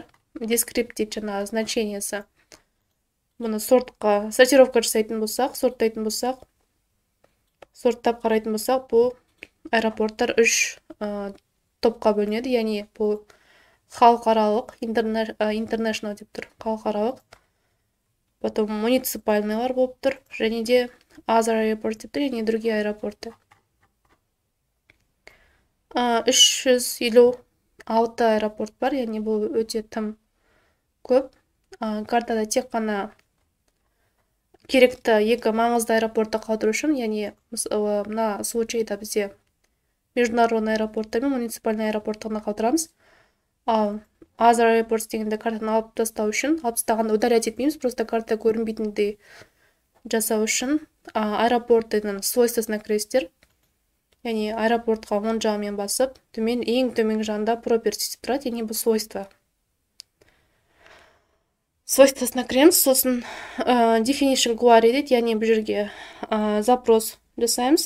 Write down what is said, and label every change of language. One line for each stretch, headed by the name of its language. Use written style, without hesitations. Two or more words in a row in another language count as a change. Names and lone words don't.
Kazakh: Дескриптив жаңағы значениесі. Бұны сортировка жасайтын болсақ, сорттайтын болсақ, сорттап қарайтын болсақ, бұл аэропорттар 3 топқа бөлінеді. Яғни бұл халықаралық, international деп тұр, халықаралық. Потом муниципальныйлар болып тұр, және де
English: other airport
Kazakh: деп тұр, яғни
Russian: другие аэропорты.
Kazakh: 356 аэропорт бар, яғни бұл өте тым көп. Картада тек қана керекті 2 маңызды аэропортты қалдыру үшін, яғни мына случайда бізде
Russian: международный аэропорты
Kazakh: мен муниципальный аэропортты ғана қалдырамыз. Ал
English: other airports
Kazakh: дегенде картаны алып тастау үшін, алып тастағанда удалять етмейміз, просто карта көрінбейтіндей жасау үшін аэропорттың свойствосына кіресіздер. Яғни аэропортқа оң жағымен басып, ең төменгі жағында properties деп тұрады, яғни бұл свойство. Свойствосына кіреміз, сосын
English: definition query
Kazakh: дейді, яғни бұл жерге запрос жасаймыз.